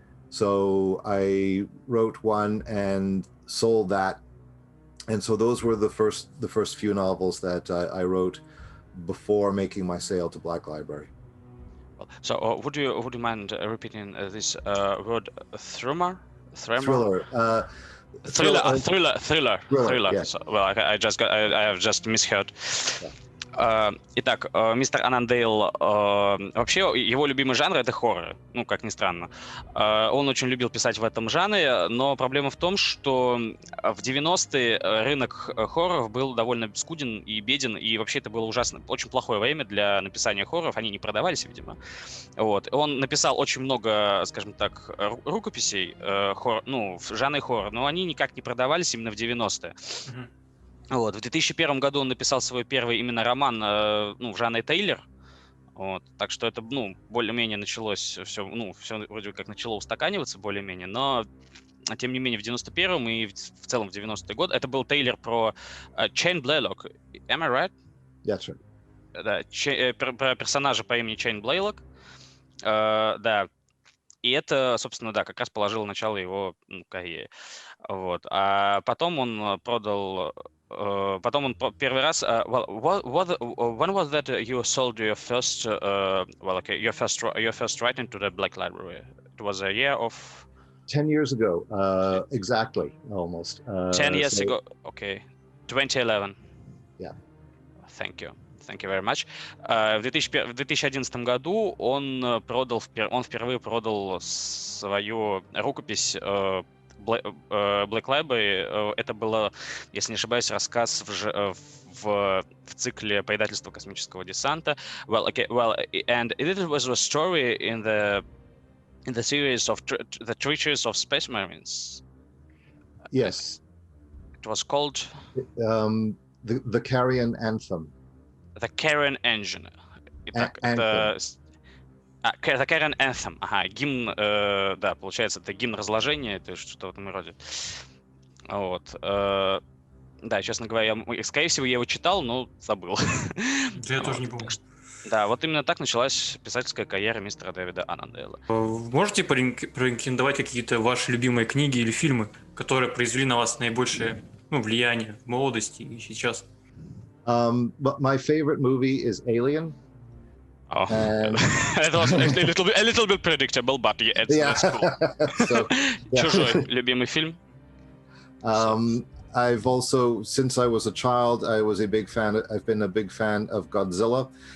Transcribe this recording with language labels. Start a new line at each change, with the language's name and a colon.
English: So I wrote one and sold that, and so those were the first few novels that I wrote before making my sale to Black Library. So, would you mind repeating this word, thriller? Thriller. Thriller. Yeah. So, well, I have just misheard. Yeah.
Russian: Итак, мистер Аннандейл, вообще его любимый жанр — это хоррор, как ни странно. Он очень любил писать в этом жанре, но проблема в том, что в 90-е рынок хорроров был довольно скуден и беден, и вообще это было ужасно, очень плохое время для написания хорроров, они не продавались, видимо. Вот. Он написал очень много, скажем так, рукописей в жанре хоррор, но они никак не продавались именно в 90-е. Mm-hmm. Вот. В 2001 году он написал свой первый именно роман в жанре триллер. Вот. Так что это, более-менее началось все вроде как начало устаканиваться более-менее, но тем не менее в 91-м и в целом в 90-й год это был триллер про Чейн Блейлок.
English: Am I right? That's right.
Russian: Да, про персонажа по имени Чейн Блейлок. Да. И это, собственно, да, как раз положило начало его карьере. Вот. А потом он продал... Потом он первый раз...
English: when was that you sold your first... your first writing to the Black Library? It was a year of... 10 years ago, exactly, almost. 10 years ago, okay. 2011. Yeah. Thank you very much.
Russian: В 2011 году он впервые продал свою рукопись Black Library. Это было, если не ошибаюсь, рассказ в цикле «Предательство космического десанта».
English: And it was a story in the in the series of the Treacherous of Space Marines. Yes. It was called the Carrion Anthem. The Carrion Engine.
Russian: Итак,
English: Anthem.
Russian: это The Carrion Anthem. Ага, гимн, да, получается, это гимн разложения, это что-то в этом роде. Вот. Да, честно говоря, скорее всего, я его читал, но забыл. Я тоже не помню. Да, вот именно так началась писательская карьера мистера Дэвида Аннандейла. Можете порекомендовать какие-то ваши любимые книги или фильмы, которые произвели на вас наибольшее влияние в молодости и сейчас?
English: But my favorite movie is Alien. Oh, it was a little bit predictable, but that's cool. So, yeah.
Russian: Чужой любимый фильм?
English: I've also, since I was a child, I've been a big fan of Godzilla.